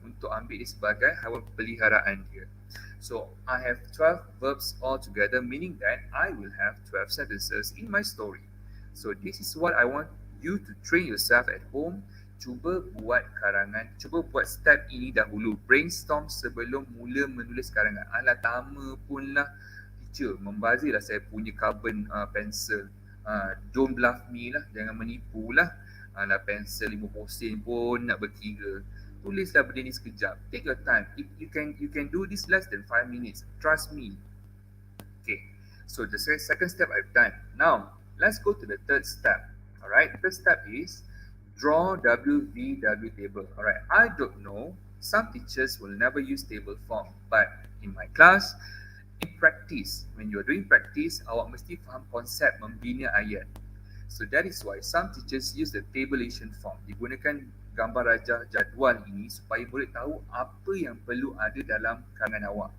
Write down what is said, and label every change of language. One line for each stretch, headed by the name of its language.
Malay: Untuk ambil dia sebagai haiwan peliharaan dia.
English: So I have 12 verbs all together, meaning that I will have 12 sentences in my story. So this is what I want you to train yourself at home.
Malay: Cuba buat karangan, cuba buat step ini dahulu. Brainstorm sebelum mula menulis karangan. Alah, lama pun lah teacher, membazir lah saya punya carbon pencil.
English: Don't bluff me lah,
Malay: jangan menipu lah. Alah, pensel 50 sen pun nak berkira. Tulislah benda ni sekejap.
English: Take your time. You can do this less than 5 minutes. Trust me. Okay, so the second step I've done. Now, let's go to the third step. Alright, the third step is draw WVW table. Alright, I don't know. Some teachers will never use table form, but in my class, in practice, when you're doing practice,
Malay: awak mesti faham konsep membina ayat.
English: So that is why some teachers use the tabulation form.
Malay: Digunakan gambar rajah jadual ini supaya boleh tahu apa yang perlu ada dalam karangan awak.